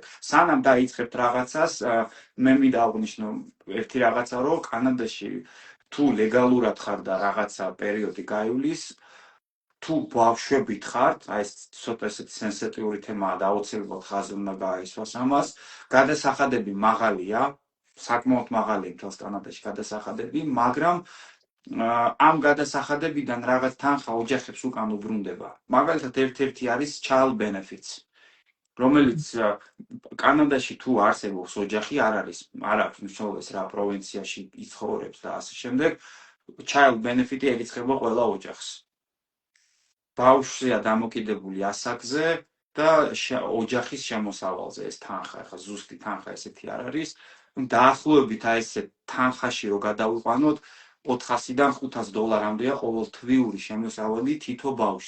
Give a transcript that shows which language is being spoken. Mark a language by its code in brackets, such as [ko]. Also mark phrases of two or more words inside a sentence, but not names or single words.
[ka] სანამ დაიწყებთ რაღაცას, მე მინდა აღვნიშნო ერთი რაღაცა, რომ კანადაში თუ ლეგალურად ხარ და რაღაცა პერიოდი გაივლის, თუ ბავშვებით ხართ, აი ეს ცოტა ესეთი სენსიტიური თემაა და აუცილებლად ხაზი უნდა გააისვას ამას, გადასახადები მაღალია, საკმაოდ მაღალია მთელს კანადაში გადასახადები, მაგრამ ამ გადასახადებიდან რაღაც თანხა ოჯახებს უკან უბრუნდება. მაგალითად, ერთ-ერთი არის [en] child benefits, [ka] რომელიც კანადაში თუ არსებობს ოჯახი, არ აქვს მნიშვნელობას რა პროვინციაში იცხოვრებს და ასე შემდეგ, [en] child benefit- [ka] ი ერიცხება ყველა ოჯახს. ბავშვია დამოკიდებული ასაკზე და ოჯახის შემოსავალზე ეს თანხა, ხა ზუსტი თანხა ესეთი არ არის. დაახლოებით აი ესე თანხაში რო გადავიყვანოთ, $400-დან $500-მდეა ყოველთვიური შემოსავალი თითო ბავშვზე.